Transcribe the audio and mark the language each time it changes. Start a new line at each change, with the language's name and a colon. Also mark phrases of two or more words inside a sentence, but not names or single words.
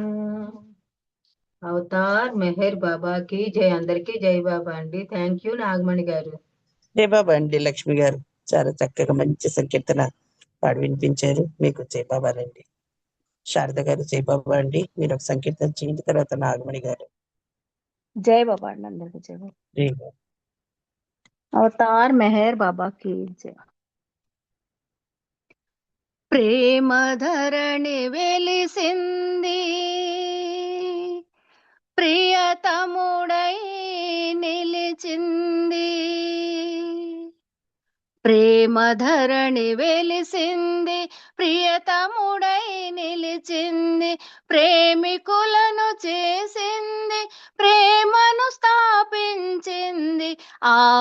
Telugu: అవతార్ మెహర్ బాబాకి జై అందరికీ జై బాబా అండి
English: thank you
Telugu: నాగమణి గారు జై బాబా అండి లక్ష్మి గారు చాలా చక్కగా మంచి సంకీర్తన పాడి వినిపించారు మీకు జై బాబా రండి శారద గారు జై బాబా అండి మీరు ఒక సంకీర్తన చేయండి తర్వాత నాగమణి గారు జై బాబా అండి అందరికీ జై బాబా జై బాబా అవతార్ మెహర్ బాబా
Hindi: की जय
Telugu: ప్రేమ ధరణి వెలిసింది ప్రియతముడై నిలిచింది ప్రేమ ధరణి వెలిసింది ప్రియతముడై నిలిచింది ప్రేమికులను చేసింది ప్రేమను స్థాపించింది ఆ